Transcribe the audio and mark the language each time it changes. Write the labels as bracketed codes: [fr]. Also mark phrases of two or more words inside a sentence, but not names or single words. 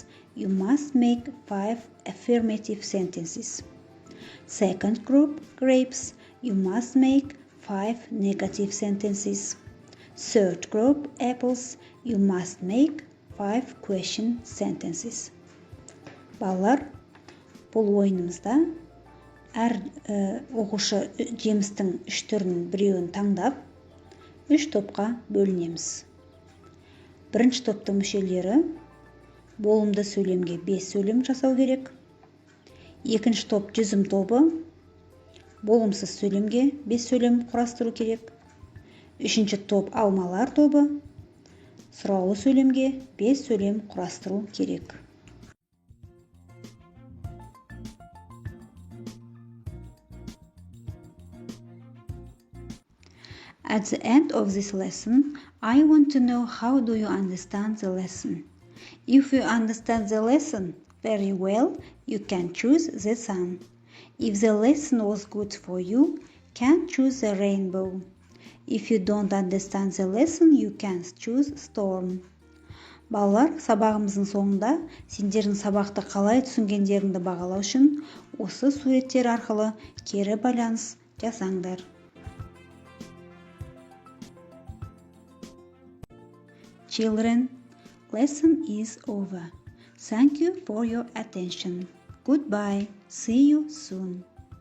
[en] You must make 5 affirmative sentences. Second group, grapes. You must make 5 negative sentences. Third group, apples. You must make 5 question sentences. [kk] Балалар, бұл ойынымызда әр оқушы жемістің 3 түрін біреуін таңдап, 3 топқа бөлінеміз. Бірінші топтың мүшелері болымды сөйлемге 5 сөйлем жасау керек. Екінші топ жүзім тобы болымсыз сөйлемге 5 сөйлем құрастыру керек. Үшінші топ алмалар тобы Сұраулы сөйлемге 5 сөйлем құрастыру керек. [en] At the end of this lesson, I want to know how do you understand the lesson. If you understand the lesson very well, you can choose the sun. If the lesson was good for you, can choose the rainbow. If you don't understand the lesson, you can choose storm. [kk] Балалар, сабағымыздың соңында сендердің сабақты қалай түсінгендеріңді бағалау үшін осы суреттер арқылы кері байланыс жасаңдар. [en] Children, lesson is over. Thank you for your attention. Goodbye. See you soon.